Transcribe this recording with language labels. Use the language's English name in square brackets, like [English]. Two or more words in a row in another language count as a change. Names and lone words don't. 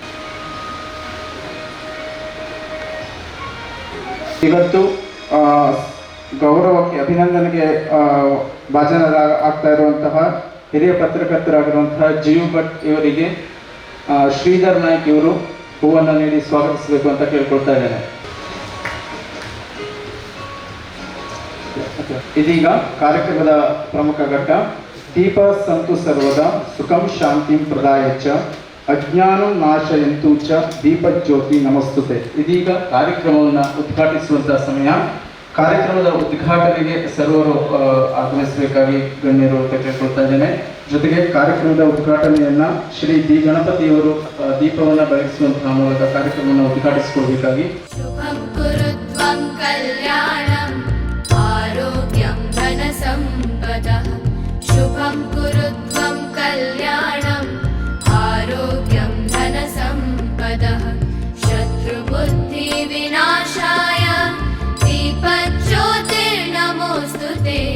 [Kannada] ಇವತ್ತು ಗೌರವಕ್ಕೆ ಅಭಿನಂದನೆಗೆ ಭಾಜನರಾಗ್ತಾ ಇರುವಂತಹ ಹಿರಿಯ ಪತ್ರಕರ್ತರಾಗಿರುವಂತಹ ಜೀವ್ ಭಟ್ ಇವರಿಗೆ ಶ್ರೀಧರ್ ನಾಯ್ಕ್ ಇವರು ಹೂವನ್ನು ನೀಡಿ ಸ್ವಾಗತಿಸಬೇಕು ಅಂತ ಕೇಳ್ಕೊಳ್ತಾ ಇದ್ದೇನೆ. ಇದೀಗ ಕಾರ್ಯಕ್ರಮದ ಪ್ರಮುಖ ಘಟ್ಟ [Sanskrit] ದೀಪ ಸಂತು ಸರ್ವದ ಸುಖಂ ಶಾಂತಿಂ ಪ್ರದಾಯಚ್ಚ ಅಜ್ಞಾನಂ ನಾಶಯಂತು ಚ ದೀಪಜ್ಯೋತಿ ನಮಸ್ತುತೆ. [Kannada] ಇದೀಗ ಕಾರ್ಯಕ್ರಮವನ್ನು ಉದ್ಘಾಟಿಸುವಂತಹ ಸಮಯ. ಕಾರ್ಯಕ್ರಮದ ಉದ್ಘಾಟನೆಗೆ ಸರ್ವರು ಆಗಮಿಸಬೇಕಾಗಿ ಗಣ್ಯರು ಅಂತ ಕೇಳ್ಕೊಳ್ತಾ ಇದ್ದೇನೆ. ಜೊತೆಗೆ ಕಾರ್ಯಕ್ರಮದ ಉದ್ಘಾಟನೆಯನ್ನ ಶ್ರೀ ದಿ ಗಣಪತಿಯವರು ದೀಪವನ್ನು ಬೆಳಗಿಸುವಂತಹ ಮೂಲಕ ಕಾರ್ಯಕ್ರಮವನ್ನು ಉದ್ಘಾಟಿಸಿಕೊಳ್ಬೇಕಾಗಿ. [Sanskrit] ಶುಭಂ ಕುರುತ್ವಂ ಕಲ್ಯಾಣಂ ಆರೋಗ್ಯಂ ಧನ ಸಂಪದಃ. ಶುಭಂ ಕುರುತ್ವಂ ಕಲ್ಯಾಣಂ ಆರೋಗ್ಯಂ ಧನ ಸಂಪದಃ. ಶತ್ರು ಬುದ್ಧಿ ವಿನಾಶಾಯ दीपज्योतिर्नमोस्तुते.